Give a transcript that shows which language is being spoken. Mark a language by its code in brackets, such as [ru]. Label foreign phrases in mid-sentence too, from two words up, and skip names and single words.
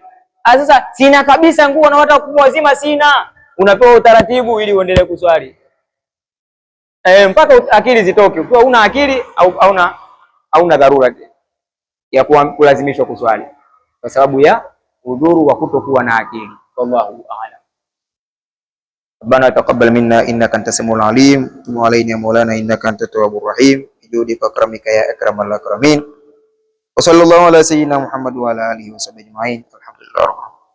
[sw] Sasa sina kabisa nguo na hata kubwa wazima sina, unapewa utaratibu ili uendelee kuswali. Mpaka akili zitoke. Ukiwa una akili au hauna dharura ya kulazimishwa kuswali. kwa sababu ya udhuru wa kutokuwa na akili. [ar] والله أعلم. ربنا تقبل منا إنك أنت السميع العليم تب علينا يا مولانا إنك أنت التواب الرحيم بجودك وكرمك يا أكرم الأكرمين. وصلى الله على سيدنا محمد وعلى آله وصحبه أجمعين. Alhamdulillah.